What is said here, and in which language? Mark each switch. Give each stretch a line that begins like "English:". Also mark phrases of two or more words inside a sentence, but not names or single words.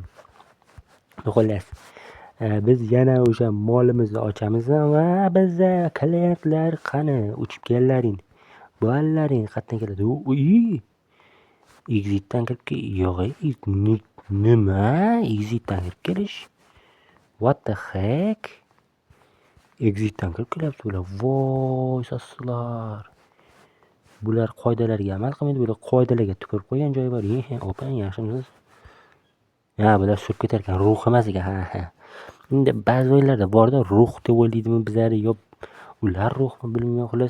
Uzbek: Xullas, biz yana o'sha molimizni ochamiz va bizda klientlar qani, uchib kellaring. Bo'llaring qayerdan keladi? Exitdan kirib yo'q, nima? Exitdan kirib kelish?
English: What the heck?
Uzbek: Exitdan kirib kelyapti bular. Voy, sassular. Bular qoidalarga amal qilmaydi, bular qoidalarga tupurib qo'ygan joyi bor. Opang, yaxshimisiz? Bular surib ketar ekan, ruh emas ekan. Endi ba'zi o'yinlarda borda ruh deb o'ylaydimi bizlar, yo ular ruhmi bilmayman, xullas.